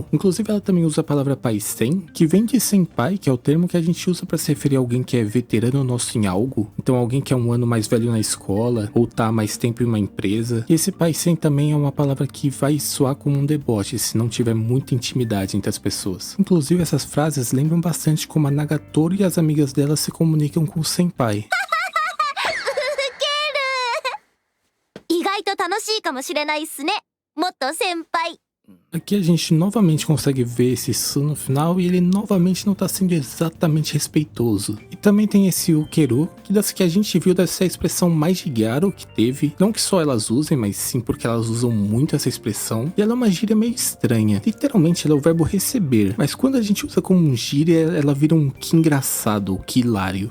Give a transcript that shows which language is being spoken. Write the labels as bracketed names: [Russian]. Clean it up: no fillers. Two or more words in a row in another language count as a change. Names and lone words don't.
[Portuguese] Inclusive ela também usa a palavra paisen, que vem de senpai, que é o termo que a gente usa para se referir a alguém que é veterano nosso em algo, então alguém que é um ano mais velho na escola, ou tá há mais tempo em uma empresa. E esse paisen também é uma palavra que vai soar como um deboche, se não tiver muita intimidade entre as pessoas. Inclusive essas frases lembram bastante como a Nagatoro e as amigas dela se comunicam com o senpai. [Japanese] 意外と楽しいかもしれないっすね。もっと先輩。 [Portuguese] Aqui a gente novamente consegue ver esse su no final e ele novamente não tá sendo exatamente respeitoso. E também tem esse ukeru, que das que a gente viu deve ser a expressão mais de gyaro que teve. Não que só elas usem, mas sim porque elas usam muito essa expressão. E ela é uma gíria meio estranha. Literalmente ela é o verbo receber, mas quando a gente usa como um gíria, ela vira um que engraçado, que hilário.